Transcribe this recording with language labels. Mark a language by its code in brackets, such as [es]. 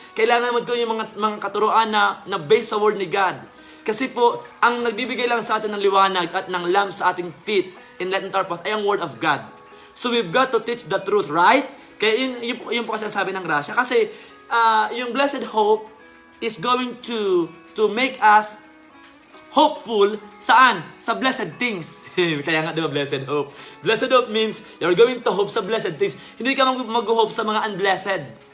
[tl] Kailangan naman ko yung mga katuruan na based sa word ni God. Kasi po, ang nagbibigay lang sa atin ng liwanag at ng lamp sa ating feet, [en] enlighten our path, [tl] ay ang word of God. [en] So we've got to teach the truth, right? [tl] Kaya yun po kasi sabi ng grasya. [en] Kasi yung blessed hope is going to make us hopeful saan? Sa blessed things. Kaya nga diba blessed hope? Blessed hope means you're going to hope sa blessed things. [tl] Hindi ka mag-hope sa mga unblessed.